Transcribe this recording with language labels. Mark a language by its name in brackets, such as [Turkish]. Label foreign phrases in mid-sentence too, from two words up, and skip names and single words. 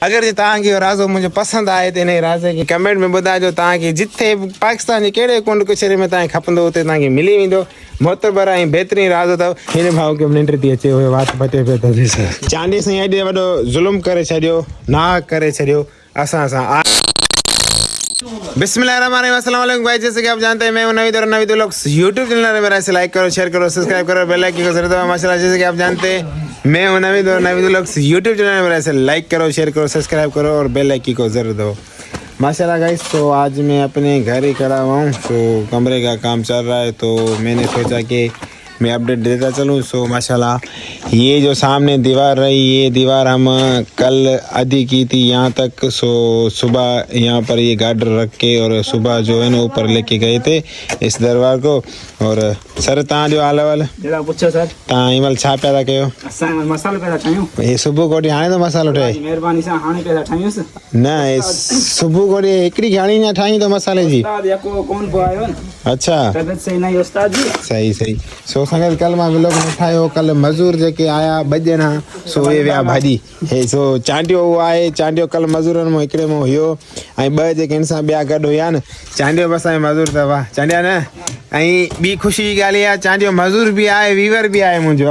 [Sindhi] अगरि जे तव्हांखे इहो राज़ो मुंहिंजो पसंदि आहे त हिन राज़ खे कमेंट में ॿुधाइजो। तव्हांखे जिथे पाकिस्तान जे कहिड़े कुंड कुछरे में तव्हांखे खपंदो उते तव्हांखे मिली वेंदो। मोतबर ऐं बहितरीन राज़ अथव। हिन भाउ खे निंड थी अचे, उहे वात पटे पियो अथव। चांडी साईं एॾे वॾो ज़ुल्म करे छॾियो, नाहक करे छॾियो असां सां। [Hindi] बिस्मिल्लाहिर्रहमानिर्रहीम, [Arabic] السلام عليكم [Hindi] भाई। जैसे कि आप जानते हैं मैं हूं नवीद व्लॉग्स यूट्यूब चैनल में। मेरा इसे लाइक करो, शेयर करो, सब्सक्राइब करो, [English] bell icon [Hindi] को जरूर दबाओ माशाल्लाह। जैसे कि आप जानते हैं मैं हूं नवीद व्लॉग्स यूट्यूब चैनल में। मेरा इसे लाइक करो, शेयर करो, सब्सक्राइब करो और [English] bell icon [Hindi] को जरूर दबाओ माशाल्लाह गाइस। तो आज मैं अपने घर ही खड़ा हुआ हूँ। तो कमरे का काम चल रहा है तो मैंने सोचा कि मैं अपडेट देता चलूँ। सो माशाल्लाह ये जो सामने दीवार रही, ये दीवार हम कल आधी की थी यहाँ तक। सो सुबह यहाँ पर ये गार्डर रख के और सुबह जो है ना ऊपर लेके गए थे इस दरबार को। [Sindhi] और सर तव्हां जो हाल अहवाल पुछो सर। तव्हां हिन महिल छा पिया था कयो? असां मसालो पिया ठाहियूं। हे सुबुह कोठी हाणे तो मसालो ठहे? महिरबानी सां हाणे पिया ठाहियूंसि। न सुबुह कोठी हिकिड़ी हाणी न ठाही तो मसाले जी? कोन पियो आयो। [Hindi] अच्छा तबियत सही नहीं उस्ताद जी। [Sindhi] सही सही। सो संगत कल मां व्लॉग न ठाहियो। कल मज़ूर जेके आया 2 ॼणा सो उहे विया भाॼी। हे सो चांडियो उहो आहे। चांडियो कल मज़ूरनि मां हिकिड़े मां हुयो ऐं 2 जेके हिन सां ॿिया गॾु हुया न। चांडियो बि असांजो मज़ूर अथव चांडिया न। ऐं ॿी ख़ुशी जी ॻाल्हि इहा चांडियो मज़ूर बि आहे, वीवर बि आहे मुंहिंजो।